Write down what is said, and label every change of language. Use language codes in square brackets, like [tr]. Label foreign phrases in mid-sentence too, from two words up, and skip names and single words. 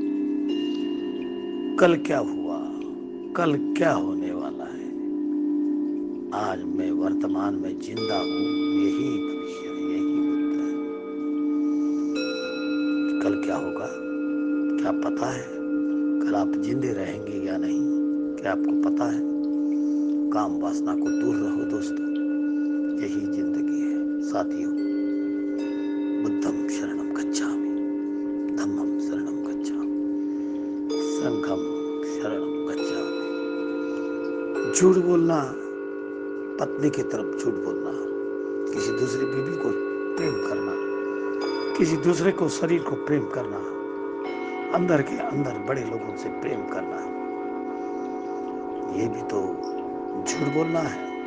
[hi] कल क्या हुआ, कल क्या होने वाला है, आज मैं वर्तमान में जिंदा हूँ, यही भविष्य है, यही बुद्ध है। कल क्या होगा क्या पता है? कल आप जिंदे रहेंगे या नहीं, क्या आपको पता है? काम वासना को दूर रहो दोस्तों, यही जिंदगी है साथियों। [pi] बुद्धम शरणम गच्छामि, धम्मम शरणम गच्छामि, संघम शरणम गच्छामि। [hi] झूठ बोलना, पत्नी की तरफ झूठ बोलना, किसी दूसरी बीवी को प्रेम करना, किसी दूसरे को शरीर को प्रेम करना, अंदर के अंदर बड़े लोगों से प्रेम करना, ये भी तो झूठ बोलना है।